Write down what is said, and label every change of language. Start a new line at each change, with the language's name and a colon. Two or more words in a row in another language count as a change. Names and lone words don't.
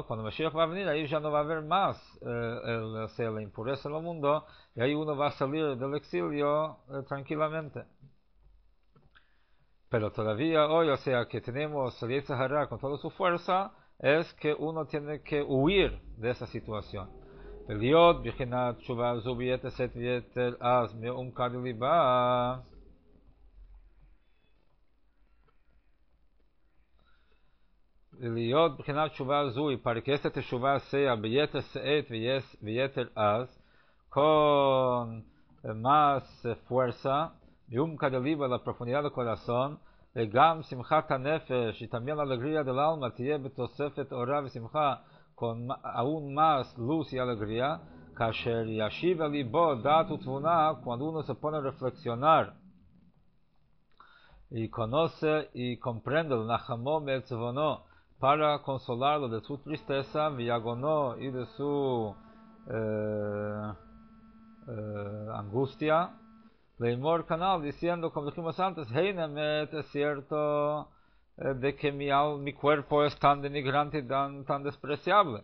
Spanish: Cuando Mashiach va a venir, ahí ya no va a haber más la impureza en el mundo, y ahí uno va a salir del exilio tranquilamente. Pero todavía hoy, o sea, que tenemos el Yetzer Hara con toda su fuerza, es que uno tiene que huir de esa situación.
Hebrew: להיות בחינת תשובה זו ביתר שאת ויתר אז מעומקא דליבה. להיות בחינת תשובה זו,
Spanish: y para que esta teshuva sea
Hebrew: ביתר שאת ויתר אז,
Spanish: con más fuerza,
Hebrew: מעומקא דליבה,
Spanish: la profundidad del corazón,
Hebrew: וגם שמחת הנפש,
Spanish: y también la alegría del alma,
Hebrew: תהיה בתוספת אורה ושמחה,
Spanish: con aún más luz y alegría,
Hebrew: כאשר ישיב לבו דעת ותבונה,
Spanish: cuando uno se pone a reflexionar y conoce y comprende el
Hebrew: נחמו מעצבונו
Spanish: para consolarlo de su tristeza, viagono y de su angustia,
Hebrew: לאמר כנ"ל
Spanish: diciendo, como dijimos antes, heinemet, es cierto de que mi cuerpo es tan denigrante y tan despreciable.